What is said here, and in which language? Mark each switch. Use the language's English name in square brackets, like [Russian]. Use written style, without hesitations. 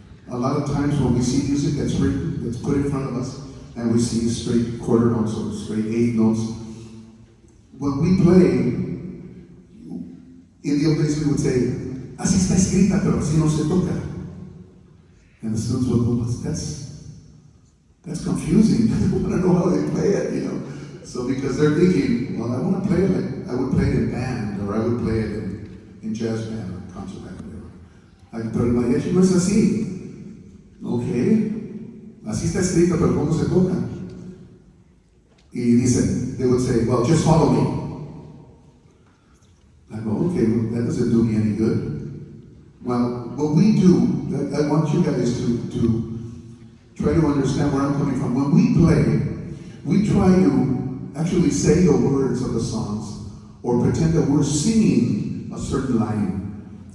[English] A lot of times when we see music that's written, that's put in front of us, and we see straight quarter notes or straight eighth notes, when we play, in the old days we would say, [Spanish] así está escrita, pero así no se toca. [English] And the students would go, that's confusing. I don't know how they play it, you know. So because they're thinking, well, I want to play it like I would play it in band, or I would play it in jazz band or concert band, whatever. [Spanish] Pero el mariachi no es así. Okay, así está escrito, pero ¿cómo se toca? Y dicen, [English] they would say, well, just follow me. I go, okay, well, that doesn't do me any good. Well, what we do, I want you guys to try to understand where I'm coming from. When we play, we try to actually say the words of the songs or pretend that we're singing a certain line.